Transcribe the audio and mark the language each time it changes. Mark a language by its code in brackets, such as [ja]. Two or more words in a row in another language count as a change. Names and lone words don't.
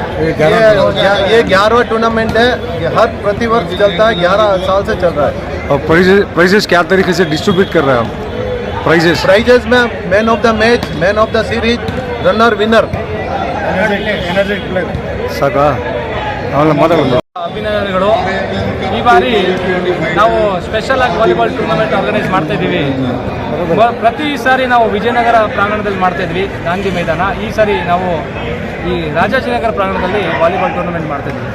[hi] ये 11वां टूर्नामेंट है। ये हर प्रतिवर्ष चलता है, 11 साल से चल रहा है। और प्राइजेस क्या तरीके से डिस्ट्रीब्यूट कर रहे हैं आप? प्राइजेस में [en] man of the match, man of the series, runner winner. साका [kn] ಅಭಿನಂದನೆಗಳು. ಈ ಬಾರಿ ನಾವು ಸ್ಪೆಷಲ್ ಆಗಿ [en] volleyball tournament organise [kn] ಮಾಡ್ತಾ ಇದ್ದೀವಿ. ಪ್ರತಿ ಸಾರಿ ನಾವು ವಿಜಯನಗರ ಪ್ರಾಂಗಣದಲ್ಲಿ ಮಾಡ್ತಾ ಇದ್ವಿ, ಗಾಂಧಿ ಮೈದಾನ. ಈ ಸಾರಿ ನಾವು ಈ ರಾಜಾಜಿನಗರ ಪ್ರಾಂಗಣದಲ್ಲಿ [en] volleyball tournament [kn] ಮಾಡ್ತಾ ಇದ್ವಿ.